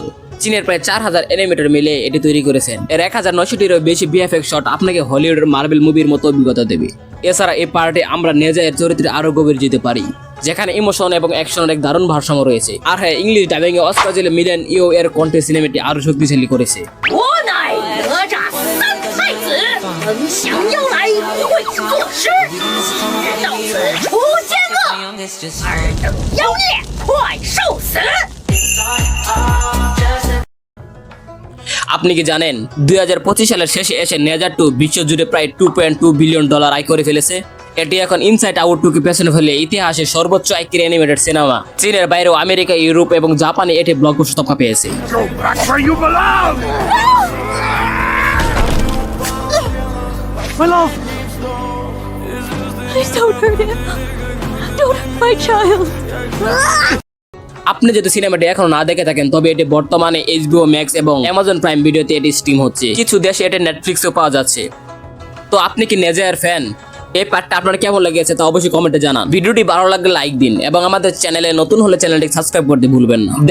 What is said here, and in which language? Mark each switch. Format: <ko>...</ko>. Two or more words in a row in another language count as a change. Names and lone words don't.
<bn>চীনের প্রায় 4000 অ্যানিমেটর মিলে এটি তৈরি করেছেন। এর 1900-টিরও বেশি</bn> <en>VFX shot</en> <bn>আপনাকে হলিউডের মার্বেল মুভির মতো অভিজ্ঞতা দেবে। এছাড়া এই পার্টে আমরা নেজা এর চরিত্রে আরো গভীর যেতে পারি, যেখানে ইমোশন এবং অ্যাকশনের এক দারুণ ভারসাম্য রয়েছে। আর হ্যাঁ,</bn> <en>English dubbing</en> <bn>এ অস্কার জেলে মিলিয়ন ইও এর কন্টেন্ট সিনেমাটি আরো শক্তিশালী করেছে।</bn> <zh>我乃哪吒三太子，本降妖来，会作诗，今日到此除奸恶，尔等妖孽快受死！</zh> <bn>আপনি কি জানেন 2025 সালের শেষে এসে নেজা 2 বিশ্বজুড়ে প্রায় $2.2 বিলিয়ন আয় করে ফেলেছে। এটি এখন ইনসাইড আউট 2 কে পেছনে ফেলে ইতিহাসে সর্বোচ্চ আয়কারী অ্যানিমেটেড সিনেমা। চীনের বাইরেও আমেরিকা, ইউরোপ এবং জাপানে এটি ব্লকবাস্টার তকমা পেয়েছে।</bn> <en>Go back where you belong. My love. Please don't hurt him. Don't hurt my child.</en> <bn>আপনি যদি সিনেমাটি এখনো না দেখে থাকেন, তবে এটি বর্তমানে HBO ম্যাক্স এবং অ্যামাজন প্রাইম ভিডিওতে এটি স্ট্রিম হচ্ছে। কিছু দেশে এটি নেটফ্লিক্সেও পাওয়া যাচ্ছে। তো আপনি কি নেজার ফ্যান? এই পার্টটা আপনার কেমন লেগেছে তা অবশ্যই কমেন্টে জানান। ভিডিওটি ভালো লাগলে লাইক দিন এবং আমাদের চ্যানেলে নতুন হলে চ্যানেলটি সাবস্ক্রাইব করতে ভুলবেন না।</bn>